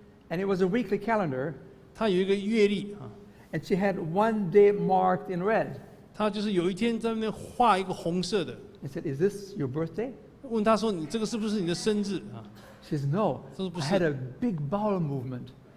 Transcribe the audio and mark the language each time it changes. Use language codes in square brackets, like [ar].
[en] And it was a weekly calendar, [zh] 他有一个月历啊， [en] and she had one day marked in red. [zh] 他就是有一天在那边画一个红色的， [en] I said, "Is this your birthday?" [zh] 问他说你这个是不是你的生日啊？ [en] She says, "No, So I had a big bowel movement."